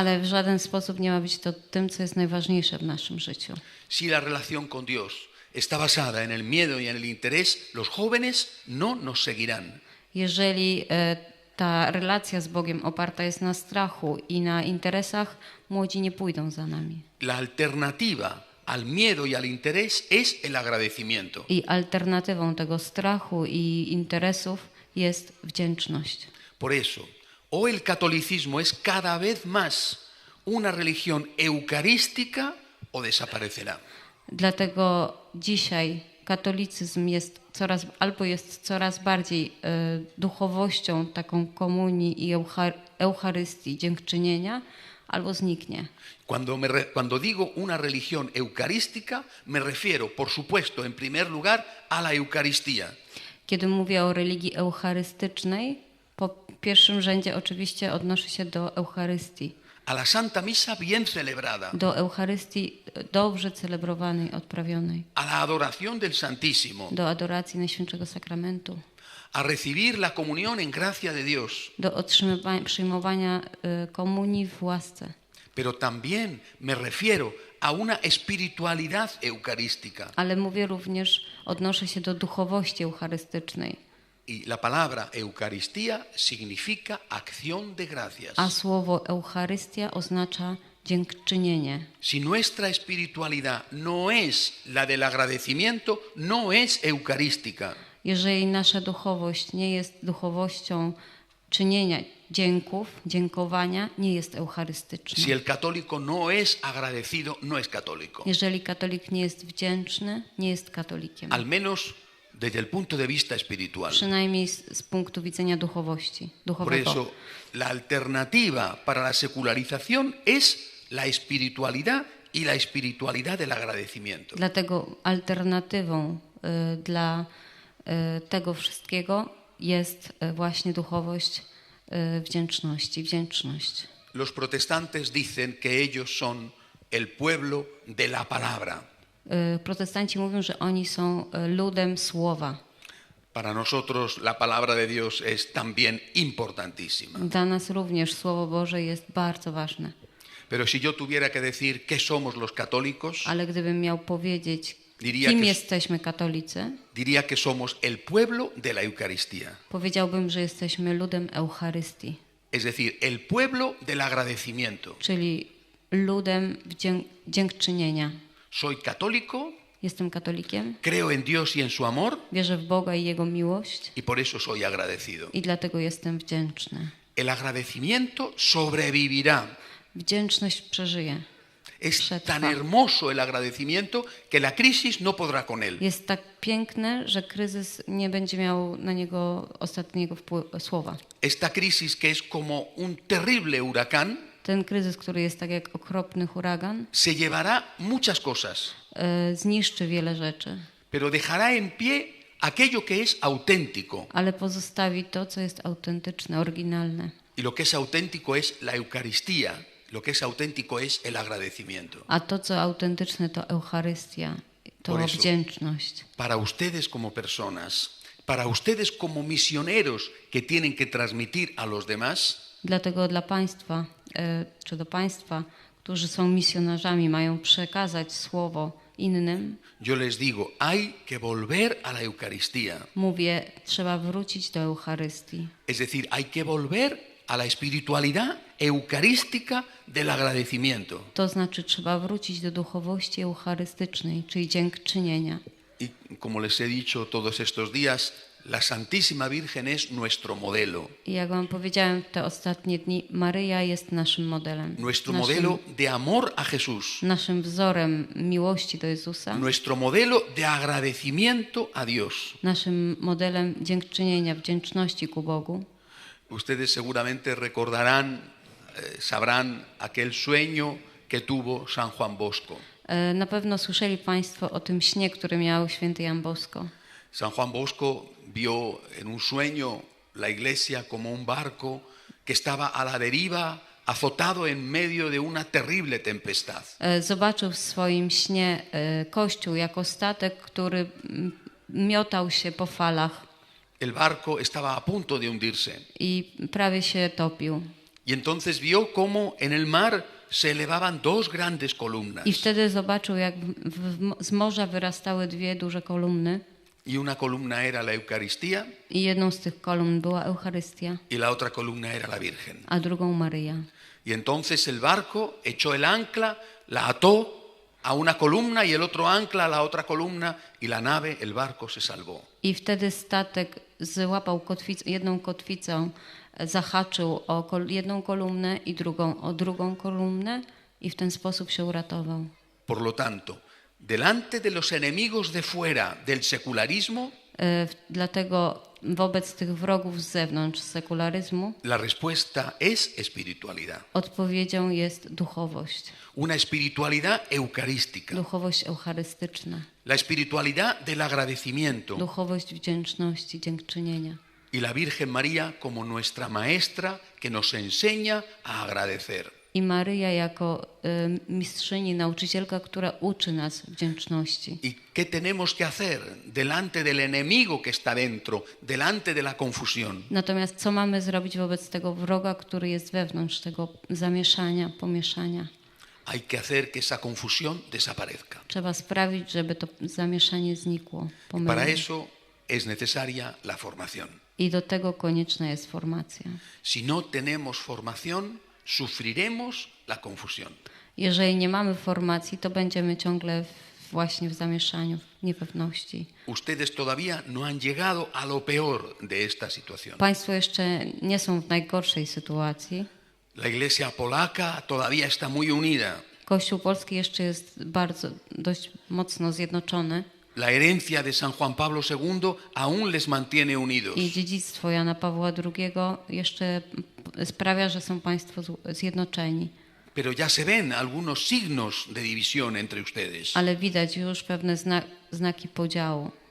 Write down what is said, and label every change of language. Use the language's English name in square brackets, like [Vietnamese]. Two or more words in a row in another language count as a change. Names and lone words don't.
[Polish] Ale w żaden sposób nie ma być to tym, co jest najważniejsze w naszym życiu. [Spanish] Si la relación con Dios está basada en el miedo y en el interés, los jóvenes no nos seguirán. [Polish] Jeżeli ta relacja z Bogiem oparta jest na strachu i na interesach, młodzi nie pójdą za nami. [Spanish] La alternativa al miedo y al interés es el agradecimiento. [Polish] I alternatywą tego strachu i interesów jest wdzięczność. [Spanish] Por eso, hoy el catolicismo es cada vez más una religión eucarística o desaparecerá. [Polish] Dlatego dzisiaj katolicyzm jest coraz bardziej duchowością taką komunii i Eucharystii, dziękczynienia, albo zniknie. [Spanish] Cuando digo una religión eucarística, me refiero, por supuesto, en primer lugar, a la Eucaristía. [Polish] Kiedy mówię o religii eucharystycznej, po pierwszym rzędzie oczywiście odnoszę się do Eucharystii. [Spanish] A la Santa Misa bien celebrada. [Polish] Do Eucharystii dobrze celebrowanej, odprawionej. [Spanish] A la adoración del Santísimo. [Polish] Do adoracji Najświętszego Sakramentu. [Spanish] A recibir la comunión en gracia de Dios. [Polish] Do przyjmowania komunii w łasce. [Spanish] Pero también me refiero a una espiritualidad eucarística. [Polish] Ale mówię również, odnoszę się do duchowości eucharystycznej. [Spanish] Y la palabra Eucaristía significa acción de gracias. [Polish] A słowo Eucharystia oznacza dziękczynienie. [Spanish] Si nuestra espiritualidad no es la del agradecimiento, no es eucarística. [Polish] Jeżeli nasza duchowość nie jest duchowością czynienia dzięków, dziękowania, nie jest eucharystyczna. [Spanish] Si el católico no es agradecido, no es católico. [Polish] Jeżeli katolik nie jest wdzięczny, nie jest katolikiem. [Spanish] Al menos desde el punto de vista espiritual. [Polish] Przynajmniej z punktu widzenia duchowości, [Spanish] Por [Polish] duchowego. [Spanish] eso, la alternativa para la secularización es la espiritualidad y la espiritualidad del agradecimiento. [Polish] Dlatego alternatywą dla tego wszystkiego jest właśnie duchowość wdzięczności, wdzięczność. [Spanish] Los protestantes dicen que ellos son el pueblo de la palabra. [Polish] Protestanci mówią, że oni są ludem słowa. [Spanish] Para nosotros la palabra de Dios es también importantísima. [Polish] Dla nas również Słowo Boże jest bardzo ważne. [Spanish] Pero si yo tuviera que decir qué somos los católicos, [Polish] Ale gdybym miał powiedzieć, [Spanish] Diría [Polish] kim [Spanish] que- [Polish] jesteśmy katolicy, [Spanish] diría que somos el pueblo de la Eucaristía. [Polish] powiedziałbym, że jesteśmy ludem Eucharystii, [Spanish] Es decir, el pueblo del agradecimiento. [Polish] czyli ludem dziękczynienia. [Spanish] Soy católico, [Polish] Jestem katolikiem, [Spanish] creo en Dios y en su amor [Polish] wierzę w Boga i Jego miłość [Spanish] y por eso soy agradecido. [Polish] i dlatego jestem wdzięczny. [Spanish] El agradecimiento sobrevivirá. [Polish] Wdzięczność przeżyje. [Spanish] Es [Polish] Przetrwa. [Spanish] tan hermoso el agradecimiento que la crisis no podrá con él. [Polish] Jest tak piękne, że kryzys nie będzie miał na niego ostatniego słowa. [Spanish] Esta crisis que es como un terrible huracán [Polish] Ten kryzys, który jest tak jak okropny huragan, [Spanish] se llevará muchas cosas, [Polish] zniszczy wiele rzeczy, [Spanish] pero dejará en pie aquello que es auténtico. [Polish] ale pozostawi to, co jest autentyczne, oryginalne. [Spanish] Y lo que es auténtico es la Eucaristía, lo que es auténtico es el agradecimiento. [Polish] A to, co autentyczne, to Eucharystia, to [Spanish] Por eso. [Polish] wdzięczność. [Spanish] Para ustedes como personas, para ustedes como misioneros que tienen que transmitir a los demás, [Polish] Dlatego dla Państwa, czy do Państwa, którzy są misjonarzami, mają przekazać słowo innym, [Spanish] yo les digo, hay que volver a la Eucaristía. [Polish] mówię, trzeba wrócić do Eucharystii. [Spanish] Es decir, hay que volver a la espiritualidad eucarística del agradecimiento. [Polish] To znaczy trzeba wrócić do duchowości eucharystycznej, czyli dziękczynienia. [Spanish] Y como les he dicho todos estos días, la Santísima Virgen es nuestro modelo. [Polish] I jak wam powiedziałem te ostatnie dni, Maryja jest naszym modelem. [Spanish] Nuestro modelo de amor a Jesús. [Polish] Naszym wzorem miłości do Jezusa. [Spanish] Nuestro modelo de agradecimiento a Dios. [Polish] Naszym modelem dziękczynienia, wdzięczności ku Bogu. [Spanish] Ustedes seguramente recordarán, sabrán aquel sueño que tuvo San Juan Bosco. [Polish] Na pewno słyszeli Państwo o tym śnie, który miał święty Jan Bosko. [Spanish] San Juan Bosco vio en un sueño la iglesia como un barco que estaba a la deriva, azotado en medio de una terrible tempestad. [Polish] Zobaczył w swoim śnie Kościół jako statek, który miotał się po falach [Spanish] El barco estaba a punto de hundirse. [Polish] i prawie się topił. [Spanish] Y entonces vio cómo en el mar se elevaban dos grandes columnas. [Polish] I wtedy zobaczył, jak z morza wyrastały dwie duże kolumny. [Spanish] Y una columna era la Eucaristía [Polish] I jedną z tych kolumn była Eucharystia, [Spanish] y la otra columna era la Virgen. [Polish] a drugą Maryja. [Spanish] Y entonces el barco echó el ancla, la ató a una columna y el otro ancla a la otra columna y la nave, el barco se salvó. [Polish] I wtedy statek złapał jedną kotwicą, zahaczył o jedną kolumnę i drugą o drugą kolumnę i w ten sposób się uratował. [Spanish] Por lo tanto, delante de los enemigos de fuera del secularismo, [Polish] Dlatego wobec tych wrogów z zewnątrz sekularyzmu [Spanish] la respuesta es espiritualidad. [Polish] odpowiedzią jest duchowość. [Spanish] Una espiritualidad eucarística. [Polish] Duchowość eucharystyczna. [Spanish] La espiritualidad del agradecimiento. [Polish] Duchowość wdzięczności, dziękczynienia. [Spanish] Y la Virgen María como nuestra maestra que nos enseña a agradecer. [Polish] I Maryja jako mistrzyni, nauczycielka, która uczy nas wdzięczności. [Spanish] ¿Y qué tenemos que hacer delante del enemigo que está dentro, delante de la confusión? [Polish] Natomiast co mamy zrobić wobec tego wroga, który jest wewnątrz tego zamieszania, pomieszania? [Spanish] Hay que hacer que esa confusión desaparezca. [Polish] Trzeba sprawić, żeby to zamieszanie znikło. [Spanish] Para [Polish] pomylenie. [Spanish] eso es necesaria la formación. [Polish] I do tego konieczna jest formacja. [Spanish] Si no tenemos formación, sufriremos la confusión. [Polish] Jeżeli nie mamy formacji, to będziemy ciągle właśnie w zamieszaniu, w niepewności. [Spanish] Ustedes todavía no han llegado a lo peor de esta situación. [Polish] Państwo jeszcze nie są w najgorszej sytuacji. [Spanish] La Iglesia polaca todavía está muy unida. [Polish] Kościół polski jeszcze jest dość mocno zjednoczony. [Spanish] La herencia de San Juan Pablo II aún les mantiene unidos. [Polish] I dziedzictwo Jana Pawła II jeszcze sprawia, że są państwo zjednoczeni. [Spanish] Pero ya se ven algunos signos de división entre ustedes. [Polish] Ale widać już pewne znaki podziału.